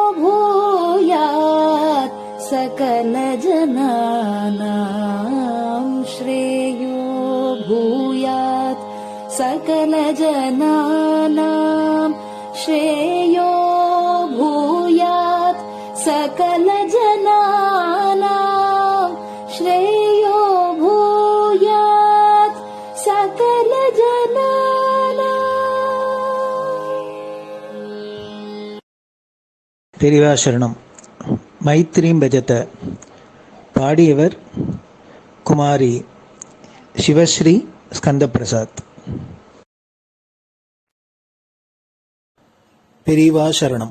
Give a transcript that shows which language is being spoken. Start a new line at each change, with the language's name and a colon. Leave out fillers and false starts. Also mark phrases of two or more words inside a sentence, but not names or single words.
Sanskrit: भूयात् सकल जनानां श्रेयो भूयात् सकल जनानां श्रेयो भूयात् सकल जनानां श्रेयो भूयात् सकल जनानां.
Tamil: பெரிவாசரணம்.
Sanskrit: मैत्रीं भजत.
Tamil: பாடியவர் குமாரி சிவஸ்ரீ ஸ்கந்தபிரசாத். பெரியவா சரணம்.